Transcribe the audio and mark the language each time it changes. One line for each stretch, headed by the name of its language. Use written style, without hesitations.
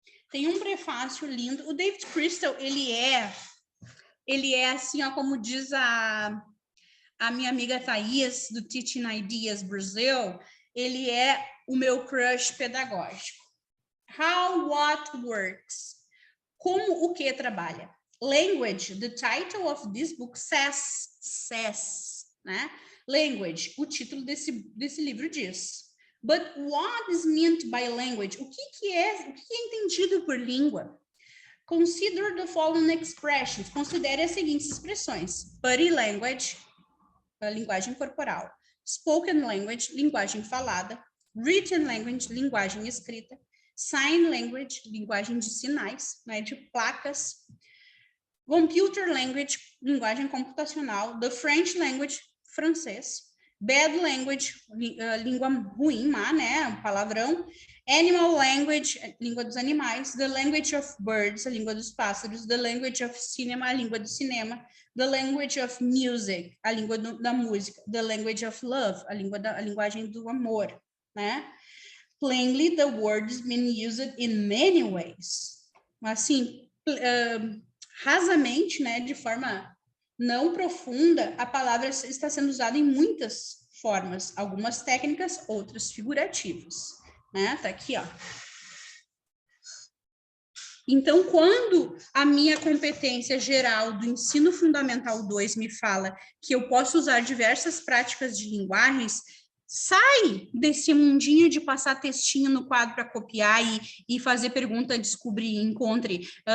Portuguese: Tem um prefácio lindo. O David Crystal, ele é assim, ó, como diz a minha amiga Thaís, do Teaching Ideas Brasil, ele é o meu crush pedagógico.
English: How what works?
Portuguese: Como o que trabalha?
English: Language, the title of this book says, né?
Portuguese: Language, o título desse livro diz.
English: But what is meant by language?
Portuguese: O que é entendido por língua?
English: Consider the following expressions.
Portuguese: Considere as seguintes expressões.
English: Body language,
Portuguese: a linguagem corporal.
English: Spoken language,
Portuguese: linguagem falada.
English: Written language,
Portuguese: linguagem escrita.
English: Sign language,
Portuguese: linguagem de sinais, né, de placas.
English: Computer language,
Portuguese: linguagem computacional.
English: The French language,
Portuguese: francês.
English: Bad language,
Portuguese: língua ruim, má, né, palavrão.
English: Animal language,
Portuguese: língua dos animais.
English: The language of birds,
Portuguese: a língua dos pássaros.
English: The language of cinema,
Portuguese: a língua do cinema.
English: The language of music,
Portuguese: a língua da música.
English: The language of love,
Portuguese: a linguagem do amor, né?
English: Plainly, the word is being used in many ways.
Portuguese: Assim, rasamente, né, de forma não profunda, a palavra está sendo usada em muitas formas, algumas técnicas, outras figurativas, né? Tá aqui, ó. Então, quando a minha competência geral do ensino fundamental 2 me fala que eu posso usar diversas práticas de linguagens, sai desse mundinho de passar textinho no quadro para copiar e fazer pergunta, descobrir, encontre.